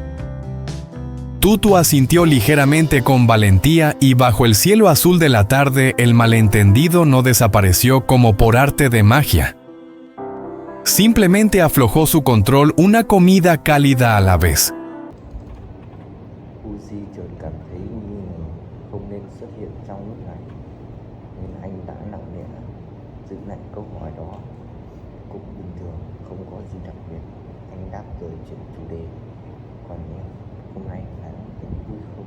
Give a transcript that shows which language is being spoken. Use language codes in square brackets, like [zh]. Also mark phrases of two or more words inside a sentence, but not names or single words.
[es] Tutu asintió ligeramente con valentía y bajo el cielo azul de la tarde el malentendido no desapareció como por arte de magia. Simplemente aflojó su control, una comida cálida a la vez. [vi] Uzi chợt cảm thấy nghi ngờ không nên xuất hiện trong lúc này, nên anh đã nặng nề giữ lại câu hỏi đó. Cũng bình thường, không có gì đặc biệt. Anh đáp rồi chuyển chủ đề. Còn em, hôm nay anh thấy vui không?